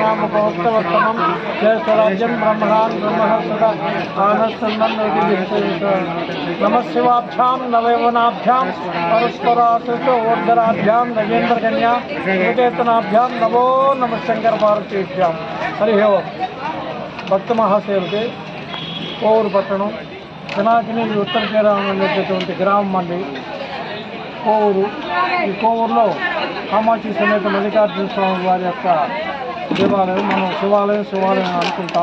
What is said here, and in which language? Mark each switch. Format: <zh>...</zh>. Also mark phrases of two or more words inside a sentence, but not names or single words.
<sa>भक्तवर्तनम जय स्वराज्यम ब्रह्मणान ब्रह्मसुदा आनंदन नमः शिवाभ्याम नवयवनाभ्याम परस्परासुत ओर्धराभ्याम नगेंद्र कन्या निकेतनाभ्याम नमो नमः शंकर पार्वतीभ्याम। हरि ओम।</sa> <te>భక్త మహాశయులకి కోవూరు పట్టణం పినాకిని ఉత్తర తీరాన ఉండేటటువంటి గ్రామం అండి కోవూరు. ఈ కోవూరులో కామాక్షి సమేత మల్లికార్జున స్వామి వారి యొక్క దేవాలయం, మనం శివాలయం అనుకుంటాం.</te>